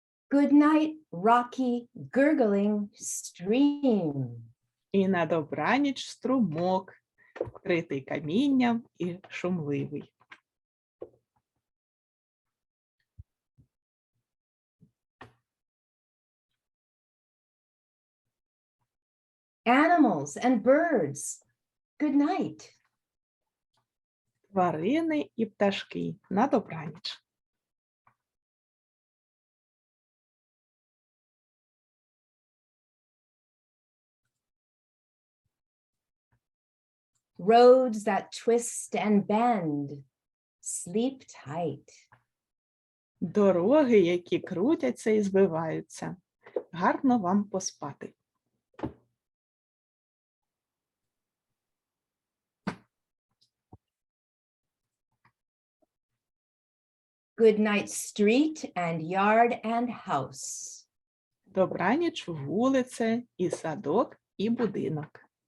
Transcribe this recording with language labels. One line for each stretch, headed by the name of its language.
English: Good night, rocky, gurgling stream.
Ukrainian: І на добраніч струмок, вкритий камінням і шумливий.
English: animals and birds. Good night.
Ukrainian: Тварини і пташки. На добраніч.
English: Roads that twist and bend. Sleep tight.
Ukrainian: Дороги, які крутяться і збиваються. Гарно вам поспати.
English: Good night, street and yard and house.
Ukrainian: Добраніч, вулиця, і садок, і будинок.